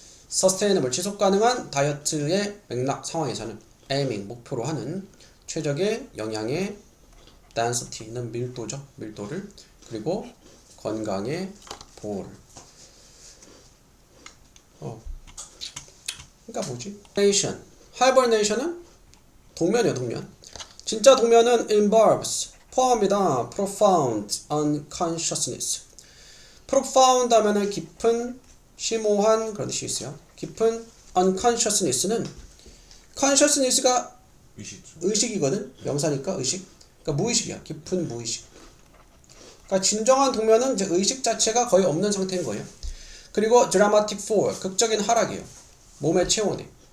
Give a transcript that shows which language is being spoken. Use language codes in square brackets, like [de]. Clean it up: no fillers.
[ko] sustainable 지속 가능한 다이어트의 맥락 상황에서는 aiming 목표로 하는 최적의 영양의 density는 밀도죠. 밀도를. 그리고 건강의 보호를. 그러니까 뭐지? hibernation은 동면이에요, 동면. 진짜 동면은 involves 포함이다. [en] profound unconsciousness. [ko] profound 하면은 깊은, 심오한 그런 뜻이 있어요. 깊은 unconsciousness는 consciousness가 의식이거든. 명사니까 의식. 그러니까 무의식이야. 깊은 무의식. 그러니까 진정한 동면은 이제 의식 자체가 거의 없는 상태인 거예요. 그리고 [en] dramatic fall, [ko] 극적인 하락이에요. 몸의 체온에.